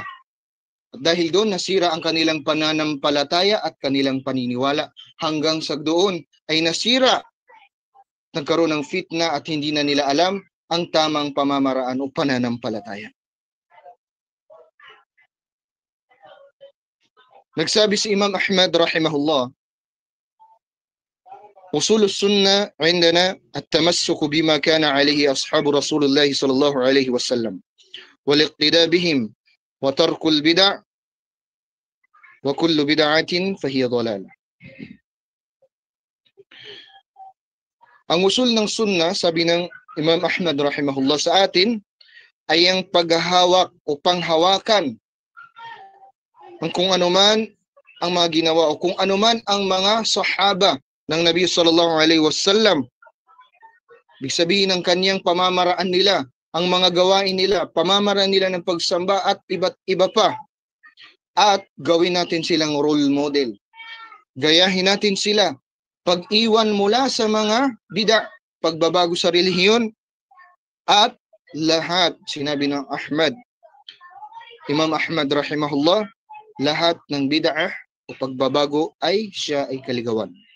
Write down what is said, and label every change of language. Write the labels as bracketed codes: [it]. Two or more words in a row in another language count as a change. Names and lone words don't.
[tl] At dahil doon nasira ang kanilang pananampalataya at kanilang paniniwala. Hanggang sa doon ay nasira, nagkaroon ng fitna at hindi na nila alam ang tamang pamamaraan o pananampalataya. Nagsabi si Imam Ahmad rahimahullah, [ar] أصول السنة عندنا التمسك بما كان عليه أصحاب رسول الله صلى الله عليه وسلم والاقتداء بهم وترك البدع وكل بدعة فهي ضلالة. [tl] Ang usul ng sunna, sabi ng Imam Ahmad rahimahullah sa atin, ay ang paghahawak o panghawakan ng kung anuman ang mga ginawa o kung anuman ang mga sahaba ng Nabi [ar] صلى الله عليه وسلم. [tl] Ibig sabihin ng kanyang pamamaraan nila, ang mga gawain nila, pamamaraan nila ng pagsamba at iba't iba pa. At gawin natin silang [en] role model. [tl] Gayahin natin sila. Pag-iwan mula sa mga bid'a, pagbabago sa relihiyon, at lahat, sinabi ng Imam Ahmad rahimahullah, lahat ng bid'ah o pagbabago ay siya ay kaligawan.